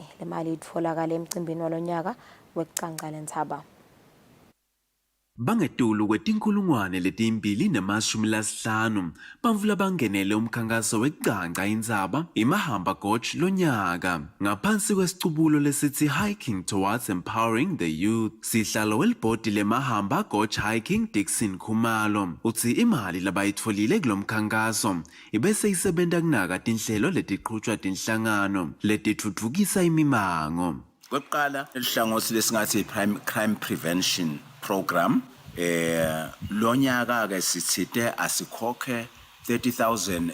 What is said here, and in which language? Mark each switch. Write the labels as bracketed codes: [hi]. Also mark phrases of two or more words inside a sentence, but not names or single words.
[ss] Le mali itfolakala emcimbini walonyaka wekucanca lentsaba. Bangetulu kwetinkulungwane leti-250 bantfu labangenele umkhankaso wekucanca intsaba imahamba gorge lonyaka ngaphansi kwesicubulo lesithi [en] hiking towards empowering the youth. [ss] Sihlalo welibhodi lemahamba gorge hiking Dixon Khumalo utsi imali labayitfolile kulomkhankaso ibese isebenta kunaka tinhlelo letiqhutshwa tinhlangano letitfutfukisa imimango. Kokuqala elihlangothi lesingathi [en] crime prevention program [ss] lonyaka ke sithithe asikhokhe 30,000